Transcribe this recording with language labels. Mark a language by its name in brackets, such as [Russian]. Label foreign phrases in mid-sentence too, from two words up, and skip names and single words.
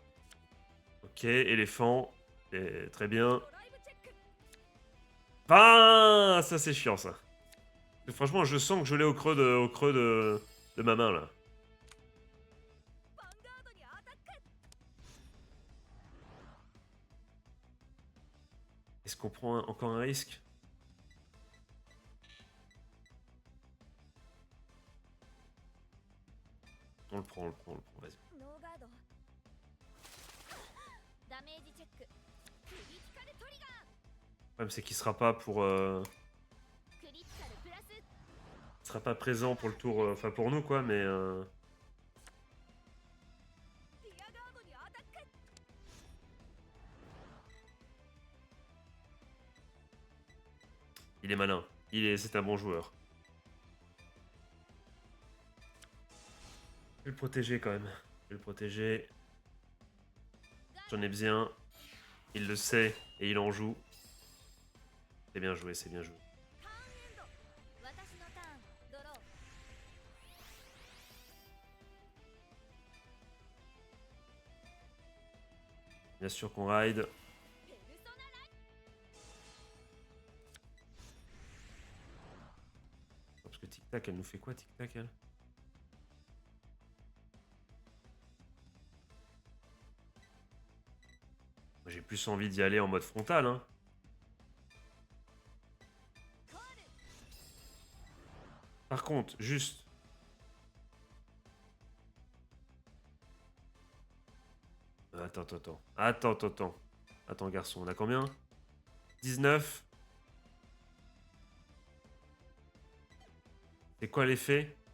[French] Ok, éléphant. Très bien. [Japanese] ドライブチェック [French] Ah, ça c'est chiant ça. Franchement, je sens que je l'ai au creux de ma main là. [Japanese] ヴァンガードにアタック [French] Est-ce qu'on prend encore un risque? On le prend, vas-y. [Japanese] ノーガードダメージチェッククリティカルトリガー [French] Le problème c'est qu'il sera pas pour... [Japanese] クリティカルプラス [French] il sera pas présent pour le tour... Enfin pour nous quoi, mais... [Japanese] ディアガードにアタック [French] Il est malin. C'est un bon joueur. Je vais le protéger quand même. Je vais le protéger. J'en ai besoin. Il le sait et il en joue. C'est bien joué, c'est bien joué. [Japanese] ターンエンド私のターンドロー [French] Bien sûr qu'on ride. [Japanese] ペルソナライ [French] Parce que Tic Tac, elle nous fait quoi Tic Tac elle? Moi, j'ai plus envie d'y aller en mode frontal, hein. [Japanese] コール [French] Par contre, juste... Attends. Attends, garçon, on a combien? 19. C'est quoi l'effet?